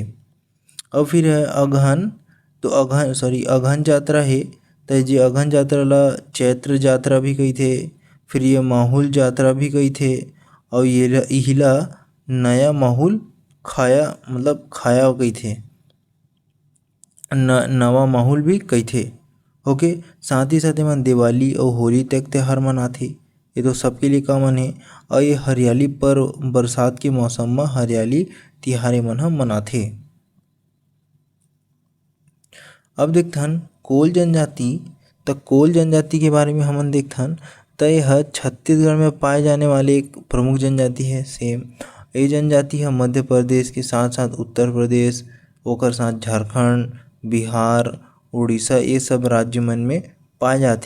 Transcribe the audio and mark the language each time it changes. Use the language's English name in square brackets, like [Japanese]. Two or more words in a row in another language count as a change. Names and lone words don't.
[Chhattisgarhi] और फिर है अगहन जात्रा है तो जे अगहन जात्रा ला चैत्र जात्रा भी कहिथे। फिर ये माहुल जात्रा भी कहिथे और ये इहिला नया माहुल खाया कहिथे, नवा माहुल भी कहिथे। ओके, साथ ही साथ एमन दिवाली और होली तक त्योहार मनाथे। ये तो सबके लिए कॉमन है और ये हरियाली पर बरसात के मौसम में हरियाली तिहार मन ह मनाथे। अब देखथन कोल जनजाति के बारे में हमन देखथन तो यह छत्तीसगढ़ में पाए जाने वाले एक प्रमुख जनजाति है। सेम ये जनजाति है मध्य प्रदेश के साथ साथ उत्तर प्रदेश ओकर साथ झारखंड, बिहार, उड़ीसा ये सब राज्य मन में पाए जाथे।